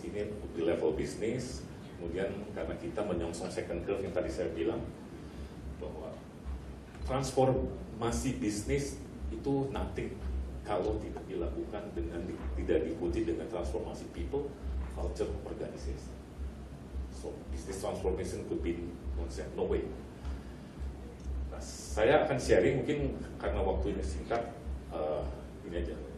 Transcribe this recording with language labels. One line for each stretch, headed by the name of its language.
Indonesian: Ini di level bisnis. Kemudian karena kita menyongsong second curve yang tadi saya bilang, bahwa transformasi bisnis itu nothing kalau tidak dilakukan dengan tidak diikuti dengan transformasi people, culture, organization.
English: So business transformation could be concept, no way.
Indonesian: Nah, saya akan sharing mungkin karena waktunya singkat, ini aja.